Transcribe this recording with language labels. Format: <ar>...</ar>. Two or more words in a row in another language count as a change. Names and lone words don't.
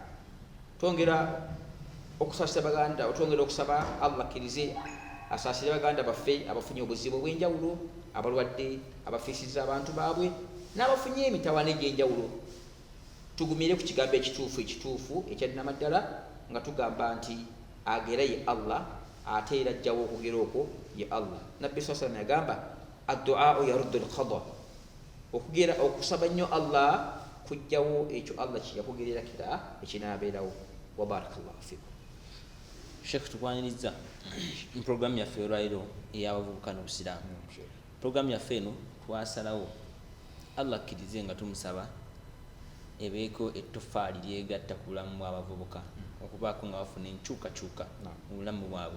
<lg>Twongera okusasira baganda, twongera okusaba Allah akkirize asaasire baganda baffe abafunye obuzibu obw'enjawulo, abalwadde, abafiisizza abantu baabwe n'abafunye emitawaana egy'enjawulo. Tugumire ku kigambo ekituufu ekyaddinamaddala nga tugamba nti agera ye Allah ate era ajjawo okugera okwo ye Allah. Nabbi</lg> <ar>sallallahu alayhi wa sallam</ar> <lg>yagamba</lg> <ar>addu'a yaruddu al-qada,</ar> <lg>okugera okusaba nnyo Allah kujjawo ekyo Allah kyeyakugerera kira ekinaabeerawo.</lg> <ar>Wa barakallahu fikum.</ar> <lg>Sheikh, tukwaniriza program yaffe olwaliro ey'abavubuka n'obusiraamu. Program yaffe eno twasalawo Allah akkirize nga tumusaba ebeeko ettofaali lyegatta ku bulamu bw'abavubuka okubaako nga bafuna enkyukakyuka mu bulamu bwabwe.</lg>